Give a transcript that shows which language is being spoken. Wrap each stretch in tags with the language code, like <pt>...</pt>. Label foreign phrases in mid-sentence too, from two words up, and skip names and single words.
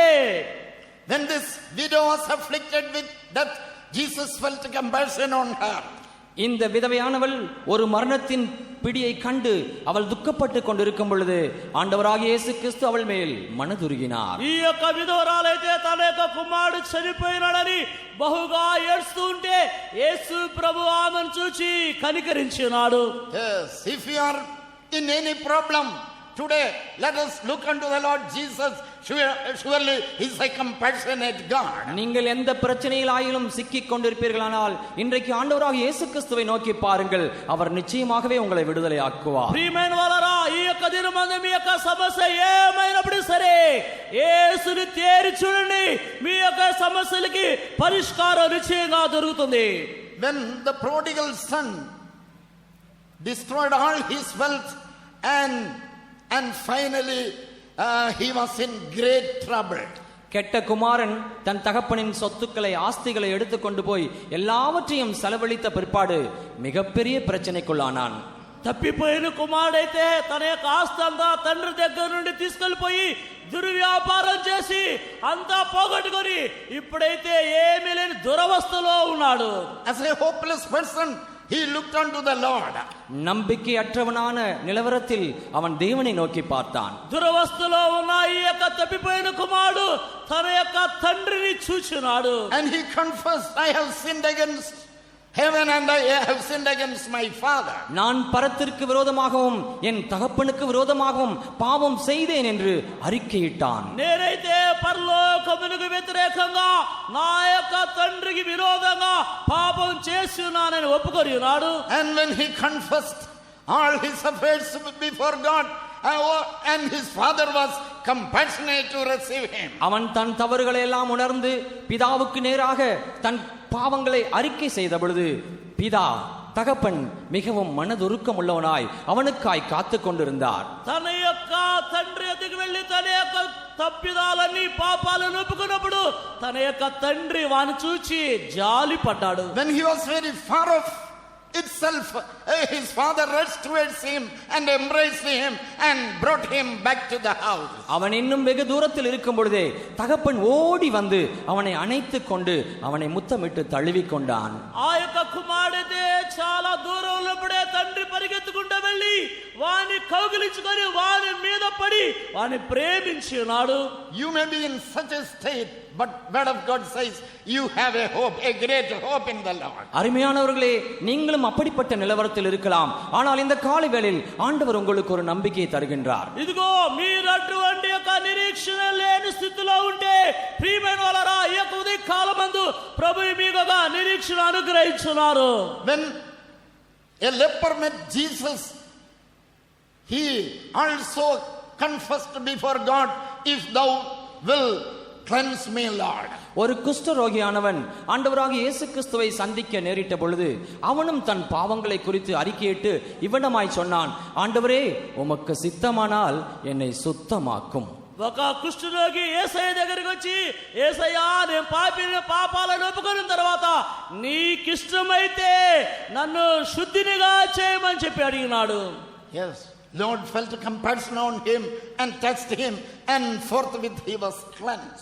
<en>When this widow was afflicted with death, Jesus felt compassion on her.</en> <ta>இந்த விதவையானவள் ஒரு மரணத்தின் பிடியை கண்டு அவள் துக்கப்பட்டு கொண்டிருக்கும் பொழுது ஆண்டவராகிய இயேசு கிறிஸ்து அவள் மேல் மனதுருகினார்.</ta> <te>ఈ యొక్క విధవరాలైతే తన యొక్క కుమారుడు చనిపోయినాడని బహుగా ఏడుస్తుంటే యేసు ప్రభు ఆమెను చూచి కనికరించినాడు.</te> <en>Yes, if you are in any problem today, let us look unto the Lord Jesus. Surely he is a compassionate God.</en> <ta>நீங்கள் எந்த பிரச்சனையில் ஆயிலும் சிக்கிக் கொண்டிருப்பீர்களானால் இன்றைக்கு ஆண்டவராகிய இயேசு கிறிஸ்துவை நோக்கி பாருங்கள். அவர் நிச்சயமாகவே உங்களை விடுதலை ஆக்குவார்.</ta> <te>ప్రియమైన వారరా, ఈ యొక్క దినమందు మీ యొక్క సమస్య ఏమైనప్పుడు సరే యేసుని తేరి చూడండి. మీ యొక్క సమస్యలకి పరిష్కారం నిశ్చయంగా దొరుకుతుంది.</te> <en>When the prodigal son destroyed all his wealth and finally he was in great trouble.</en> <ta>கெட்ட குமாரன் தன் தகப்பனின் சொத்துக்களை ஆஸ்திகளை எடுத்துக்கொண்டு போய் எல்லாவற்றையும் செலவழித்த பிற்பாடு மிகப்பெரிய பிரச்சனைக்குள்ளானான்.</ta> <te>తప్పిపోయిన కుమారుడైతే తన యొక్క ఆస్తి అంతా తండ్రి దగ్గర నుండి తీసుకెళ్లిపోయి దుర్వ్యాపారం చేసి అంతా పోగొట్టుకొని ఇప్పుడైతే ఏమీ లేని దురవస్థలో ఉన్నాడు.</te> <en>As a hopeless person, he looked unto the Lord.</en> <ta>நம்பிக்கையற்றவனான நிலவரத்தில் அவன் தேவனை நோக்கி பார்த்தான்.</ta> <te>దురవస్థలో ఉన్న ఈ యొక్క తప్పిపోయిన కుమారుడు తన యొక్క తండ్రిని చూచినాడు.</te> <en>And he confessed, I have sinned against heaven and I have sinned against my father.</en> <ta>நான் பரத்திற்கு விரோதமாகவும் என் தகப்பனுக்கு விரோதமாகவும் பாவம் செய்தேன் என்று அறிக்கையிட்டான்.</ta> <te>నేనైతే పరలోకమునకు వ్యతిరేకంగా నా యొక్క తండ్రికి విరోధంగా పాపం చేసి ఉన్నానని ఒప్పుకొని ఉన్నాడు.</te> <en>And when he confessed all his affairs before God, and his father was compassionate to receive him.</en> <ta>அவன் தன் தவறுகளை எல்லாம் உணர்ந்து பிதாவுக்கு நேராக தன் பாவங்களை அறிக்கை செய்த பொழுது பிதா தகப்பன் மிகவும் மனதுருக்கம் உள்ளவனாய் அவனுக்காய் காத்து கொண்டிருந்தார்.</ta> <te>తన యొక్క తండ్రి ఎదుగు వెళ్ళి తన యొక్క తప్పిదాలన్నీ పాపాలను ఒప్పుకున్నప్పుడు తన యొక్క తండ్రి వాని చూచి జాలి పడ్డాడు.</te> <en>When he was very far off itself, his father rushed towards him and embraced him and brought him back to the house.</en> <ta>அவன் இன்னும் வெகு தூரத்தில் இருக்கும் பொழுதே தகப்பன் ஓடி வந்து அவனை அணைத்துக் கொண்டு அவனை முத்தமிட்டு தழுவிக் கொண்டான்.</ta> <te>ఆ యొక్క కుమారుడైతే చాలా దూరం ఉన్నప్పుడే తండ్రి పరిగెత్తుకుంటూ వెళ్ళి వాని కౌగిలించుకొని వాని మీద పడి వాని ప్రేమించి ఉన్నాడు.</te> <en>You may be in such a state, but word of God says you have a hope, a great hope in the Lord.</en> <ta>அருமையானவர்களே, நீங்களும் அப்படிப்பட்ட நிலவரத்தில் இருக்கலாம். ஆனால் இந்த காலை வேளையில் ஆண்டவர் உங்களுக்கு ஒரு நம்பிக்கையை தருகின்றார்.</ta> <te>ఇదిగో మీరు అటువంటి యొక్క నిరీక్షణ లేని స్థితిలో ఉంటే ప్రియమైన వాళ్ళరా ఈ యొక్క ఉదయ కాలమందు ప్రభువు మీకు ఒక నిరీక్షణ అనుగ్రహించున్నారు.</te> <en>When a leper met Jesus, he also confessed before God, if thou will cleanse me, Lord.</en> <ta>ஒரு குஷ்டரோகியானவன் ஆண்டவராகிய இயேசு கிறிஸ்துவை சந்திக்க நேரிட்ட பொழுது அவனும் தன் பாவங்களை குறித்து அறிக்கையிட்டு இவ்விடமாய் சொன்னான், ஆண்டவரே உமக்கு சித்தமானால் என்னை சுத்தமாக்கும்.</ta> <te>ఒక కుష్ఠరోగి యేసయ్య దగ్గరికి వచ్చి, యేసయ్యా నేను పాపాలను ఒప్పుకున్న తర్వాత నీకిష్టమైతే నన్ను శుద్ధినిగా చేయమని చెప్పి అడిగినాడు.</te> <en>Yes, Lord felt compassion on him and touched him, and forthwith he was cleansed.</en>